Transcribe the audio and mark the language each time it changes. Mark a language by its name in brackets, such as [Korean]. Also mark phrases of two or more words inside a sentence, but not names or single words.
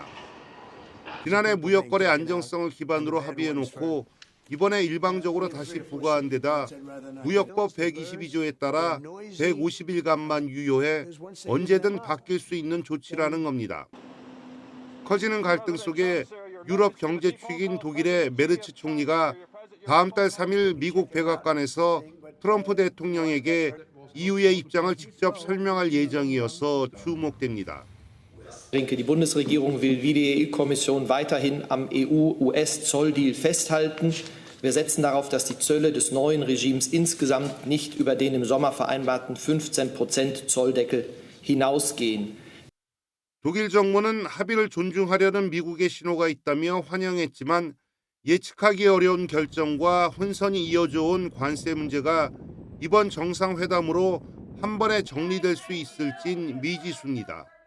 [Korean] 지난해 무역거래 안정성을 기반으로 합의해놓고 이번에 일방적으로 다시 부과한 데다 무역법 122조에 따라 150일간만 유효해 언제든 바뀔 수 있는 조치라는 겁니다. 커지는 갈등 속에 유럽 경제 축인 독일의 메르츠 총리가 다음 달 3일 미국 백악관에서 트럼프 대통령에게 EU의 입장을 직접 설명할 예정이어서 주목됩니다. [German] Ich denke, die Bundesregierung will wie die EU-Kommission weiterhin am EU-US-Zolldeal festhalten. Wir setzen darauf, dass die Zölle des neuen Regimes insgesamt nicht über den im Sommer vereinbarten 15% Zolldeckel hinausgehen. [Korean] 독일 정부는 합의를 존중하려는 미국의 신호가 있다며 환영했지만 예측하기 어려운 결정과 혼선이 이어져 온 관세 문제가 이번 정상회담으로 한 번에 정리될 수 있을진 미지수입니다.